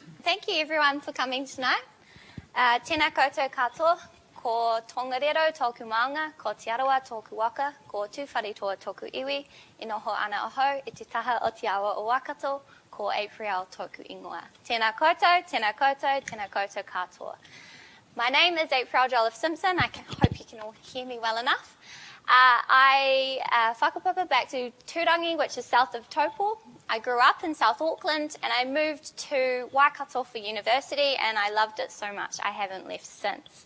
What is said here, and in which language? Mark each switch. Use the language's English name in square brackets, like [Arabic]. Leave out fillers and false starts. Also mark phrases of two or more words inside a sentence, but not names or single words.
[English] thank you everyone for coming tonight. [Māori] Tēnā koutou katoa, ko tongariro tōku maunga, ko te arawa tōku waka, ko tūwharetoa tōku iwi, e noho ana aho, e te taha o te awa o Waikato, ko April tōku ingoa. Tēnā koutou, tēnā koutou, tēnā koutou katoa. [English] My name is April Jolliffe-Simpson. I hope you can all hear me well enough. I whakapapa back to Turangi, which is south of Taupo. I grew up in South Auckland and I moved to Waikato for university and I loved it so much I haven't left since.